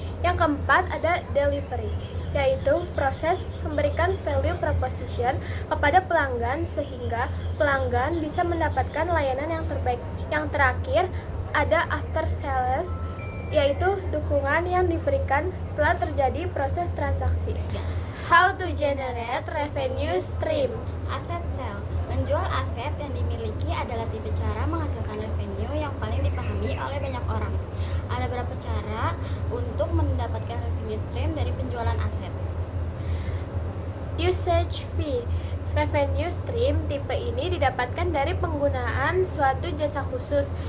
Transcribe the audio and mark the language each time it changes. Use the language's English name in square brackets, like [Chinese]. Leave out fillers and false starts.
[Indonesian] Yang keempat, ada delivery, yaitu proses memberikan value proposition kepada pelanggan sehingga pelanggan bisa mendapatkan layanan yang terbaik. Yang terakhir, ada after sales, yaitu dukungan yang diberikan setelah terjadi proses transaksi. [English] How to generate revenue stream. [Indonesian] Aset sale, menjual aset yang dimiliki adalah tipe cara menghasilkan revenue yang paling dipahami oleh banyak orang. Ada beberapa cara untuk mendapatkan revenue stream dari penjualan aset. Usage fee. Revenue stream tipe ini didapatkan dari penggunaan suatu jasa khusus.